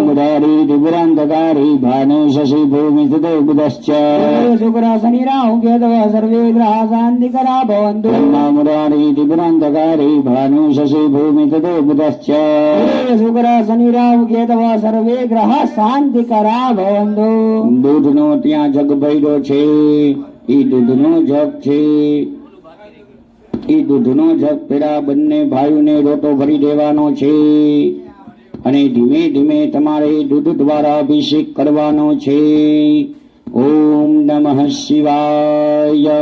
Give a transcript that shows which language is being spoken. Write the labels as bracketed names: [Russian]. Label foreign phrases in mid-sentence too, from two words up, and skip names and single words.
[Sanskrit] मुरारी त्रिपुरान्धकारी भानु शशि भूमिसुतो बुधश्च शुक्र शनि राहु केतव सर्वे ग्रहाः शान्तिकरा भवन्तु ब्रह्मा मुरारी त्रिपुरान्धकारी भानु शशि भूमिसुतो बुधश्च शुक्र शनि राहु केतव सर्वे ग्रहाः शान्तिकरा भवन्तु [Gujarati] દૂધનો ત્યાં જગ ભર્યો છે ઈ દૂધનો જગ છે ઈ દૂધનો જગ પેલા બંને ભાઈઓને રોટો ભરી દેવાનો છે અને ધીમે ધીમે તમારે દૂધ દ્વારા અભિષેક કરવાનો છે [Sanskrit] ઓમ નમઃ શિવાય